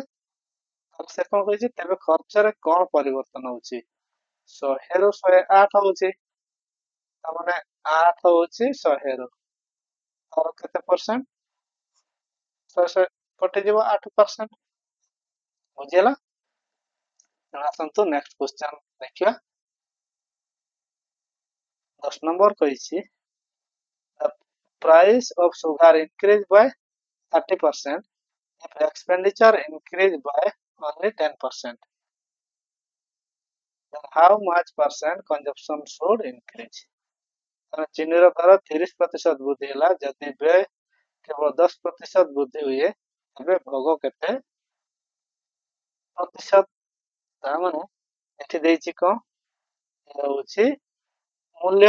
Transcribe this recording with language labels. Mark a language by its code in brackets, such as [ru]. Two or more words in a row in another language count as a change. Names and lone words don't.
[or] ତାହେଲେ ସେ କଣ କହିଛି ତେବେ ଖର୍ଚ୍ଚରେ କଣ ପରିବର୍ତ୍ତନ ହଉଛି 100ରୁ 108 ହଉଛି ତାମାନେ 8 ହଉଛି 100ରୁ ତାର କେତେ ପରସେଣ୍ଟ 100 କଟିଯିବ 8% ବୁଝିହେଲା। ଆସନ୍ତୁ [en] next question [or] ଦେଖିବା। 10 ନମ୍ବର କହିଛି [en] the price of sugar increased by 30% if expenditure increased by only 10%. Then how much percent consumption should increase? [or] ଚିନିର ଦର 30% ବୃଦ୍ଧି ହେଲା ଯଦି ବ୍ୟୟ କେବଳ 10% ବୃଦ୍ଧି ହୁଏ ତେବେ ଭୋଗ କେତେ ପ୍ରତିଶତ ତା ମାନେ ଏଠି ଦେଇଛି କଣ ଇଏ ହଉଛି ମୂଲ୍ୟ